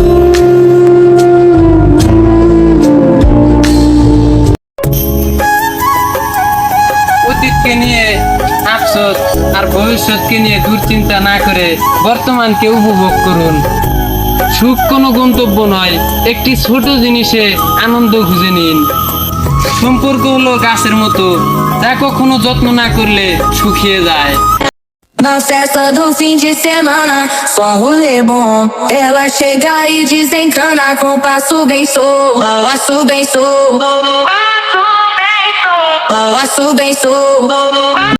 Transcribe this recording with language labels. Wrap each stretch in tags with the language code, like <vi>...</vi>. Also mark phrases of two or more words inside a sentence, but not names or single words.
<bn>অতীতকে নিয়ে আফসোস আর ভবিষ্যৎকে নিয়ে দুশ্চিন্তা না করে বর্তমানকে উপভোগ করুন। সুখ কোনো গন্তব্য নয়, একটি ছোট জিনিসে আনন্দ খুঁজে নিন। সম্পর্ক হলো গাছের মতো, যা কখনো যত্ন না করলে শুকিয়ে যায়।</bn> <pt>Na festa do fim de semana, só rolê bom. Ela chega e desencana com passo bem solto. Passo bem solto. Passo bem solto.</pt>